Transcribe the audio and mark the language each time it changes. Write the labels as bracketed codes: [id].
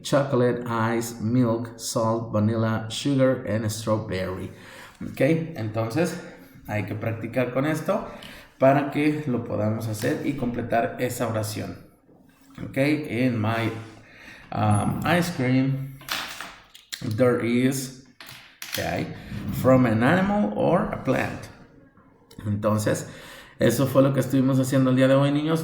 [en] Chocolate, ice, milk, salt, vanilla, sugar and strawberry. [es] Ok, entonces hay que practicar con esto para que lo podamos hacer y completar esa oración. [en] Ok, in my ice cream there is from an animal or a plant. [es] Entonces, eso fue lo que estuvimos haciendo el día de hoy, niños.